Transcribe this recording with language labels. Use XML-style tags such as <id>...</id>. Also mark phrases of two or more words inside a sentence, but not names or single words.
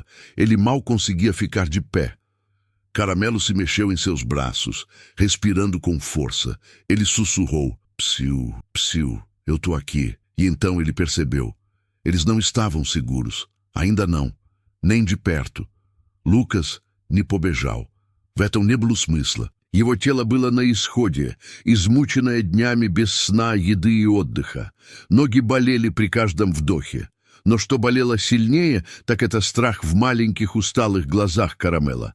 <pt>Ele mal conseguia ficar de pé. Caramelo se mexeu em seus braços, respirando com força. Ele sussurrou. "Psiu, psiu, eu tô aqui." E então ele percebeu. Eles não estavam seguros. Ainda não. Nem de perto. Lucas</pt> <ru>не побежал. В этом не было смысла. Его тело было на исходе, измученное днями без сна, еды и отдыха. Ноги болели при каждом вдохе. Но что болело сильнее, так это страх в маленьких усталых глазах Карамела.</ru>